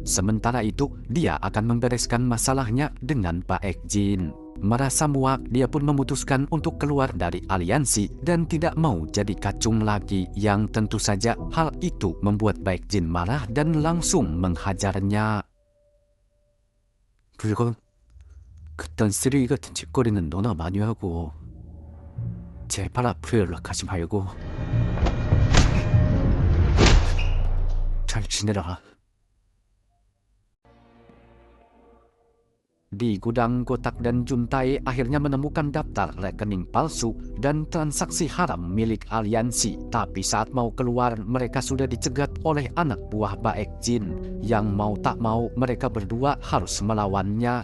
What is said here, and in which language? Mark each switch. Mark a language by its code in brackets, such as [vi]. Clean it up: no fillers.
[id] Sementara itu, dia akan membereskan masalahnya dengan Baek Jin. Merasa muak, dia pun memutuskan untuk keluar dari aliansi dan tidak mau jadi kacung lagi. Yang tentu saja hal itu membuat Baek Jin marah dan langsung menghajarnya. [ko] 그리고 그딴 쓰레기 같은 짓거리는 너나 많이 하고 제발 앞으로 연락하지 말고 잘 지내라. [id] Di gudang, Gotak dan Juntae akhirnya menemukan daftar rekening palsu dan transaksi haram milik aliansi. Tapi saat mau keluar, mereka sudah dicegat oleh anak buah Baek Jin. Yang mau tak mau, mereka berdua harus melawannya.